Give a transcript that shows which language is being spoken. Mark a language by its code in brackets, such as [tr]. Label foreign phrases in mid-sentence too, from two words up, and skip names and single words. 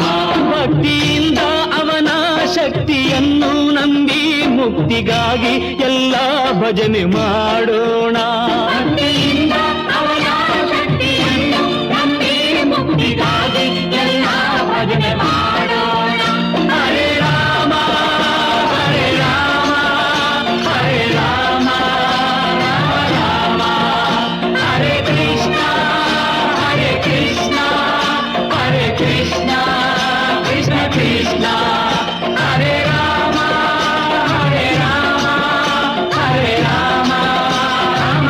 [kn] ಭಕ್ತಿಯಿಂದ ಅವನ ಶಕ್ತಿಯನ್ನು ನಂಬಿ ಮುಕ್ತಿಗಾಗಿ ಎಲ್ಲ ಭಜನೆ ಮಾಡೋಣ. ಭಕ್ತಿಯಿಂದ ಅವನ ಶಕ್ತಿಯನ್ನು ನಂಬಿ ಮುಕ್ತಿಗಾಗಿ ಎಲ್ಲ ಭಜನೆ ಮಾಡೋಣ. [sa] ಹರೇ ರಾಮ ಹರೇ ರಾಮ ಹರೇ ರಾಮ ರಾಮ ರಾಮ ಹರೇ ಕೃಷ್ಣ ಕೃಷ್ಣ ಕೃಷ್ಣ ಕೃಷ್ಣ ಹರೇ ರಾಮ ಹರೇ ರಾಮ ಹರೇ ರಾಮ ರಾಮ